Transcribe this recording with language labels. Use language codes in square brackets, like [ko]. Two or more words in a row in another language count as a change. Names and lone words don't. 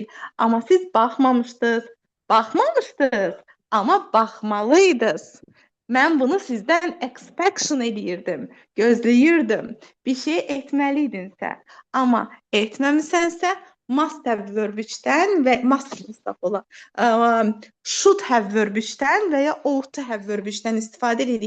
[az] Amma siz baxmamışdınız. Baxmamışdınız, amma baxmalıydınız. Mən bunu sizdən expectation eləyirdim, gözləyirdim. Bir şey etməliydinsə, amma etməmisənsə [en] must have verb 3- [az] dən və [en] should have verb 3- [az] dən və ya [en] ought to have verb 3- [az] dən istifadə edirik.